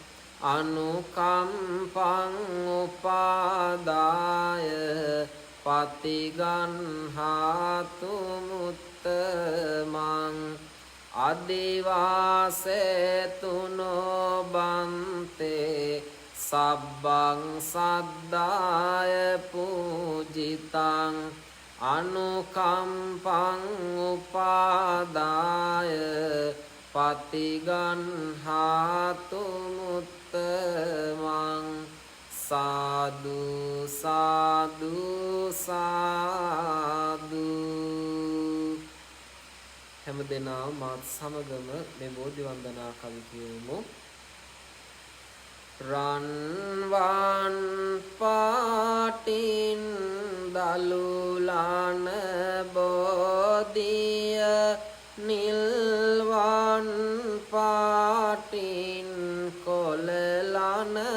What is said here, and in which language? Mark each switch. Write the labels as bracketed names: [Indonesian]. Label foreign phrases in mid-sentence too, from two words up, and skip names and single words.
[Pali] අනුකම්පං උපාදාය පතිගන්හාතු මුත්තමං අදිවාසේතුනෝ බන්තේ සබ්බං සද්දාය පූජිතං අනුකම්පං උපාදාය පතිගන්හාතු මුත්තමං සාදු සාදු සාදු. [Sinhala] හැමදෙනා මාත් සමගම මේ බෝධි වන්දනා කවි කියමු. රන්වන් පාටින් දලුලාන බෝධිය නිල්වන් පාටින් කොළලන